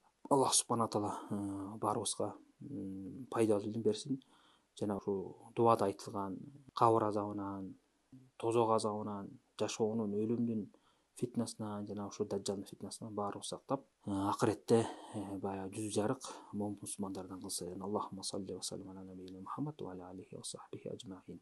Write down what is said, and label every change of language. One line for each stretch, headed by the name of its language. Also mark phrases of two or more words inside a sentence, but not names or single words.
Arabic: الله سبحانه تعالى
Kyrgyz: баарыбызга пайдалуу илим берсин. Жана ушу дубада айтылган кабыр азабынан, тозок азабынан, жашоонун, өлүмдүн фитнасынан, жана ушу даджалдын фитнасынан баарыбыз сактап, акыретте баягы жүзү жарык момун мусулмандардан кылсын.
Arabic: اللهم صل وسلم على نبينا محمد وعلى آله وصحبه أجمعين.